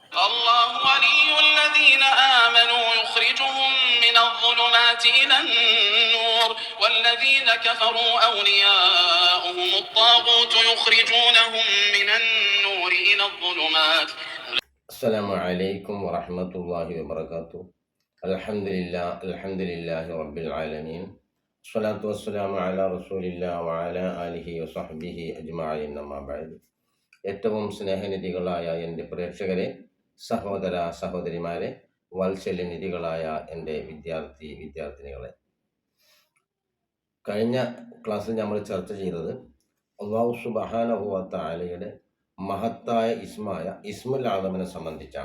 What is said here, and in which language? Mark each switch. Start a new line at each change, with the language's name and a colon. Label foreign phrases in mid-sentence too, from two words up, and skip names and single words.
Arabic: الله ولي الذين آمنوا يخرجهم من الظلمات إلى النور والذين كفروا أولياؤهم الطاغوت يخرجونهم من النور إلى الظلمات. السلام عليكم ورحمة الله وبركاته. الحمد لله رب العالمين. الصلاة والسلام على رسول الله وعلى آله وصحبه أجمعين. أما بعد.
Malayalam: ഏറ്റവും സ്നേഹനിധികളായ എൻ്റെ പ്രേക്ഷകരെ, സഹോദര സഹോദരിമാരെ, വാത്സല്യനിധികളായ എൻ്റെ വിദ്യാർത്ഥിനികളെ, കഴിഞ്ഞ ക്ലാസ്സിൽ നമ്മൾ ചർച്ച ചെയ്തത്
Arabic: الله سبحانه وتعالى
Malayalam: മഹത്തായ
Arabic: اسم آدم
Malayalam: സംബന്ധിച്ചാണ്.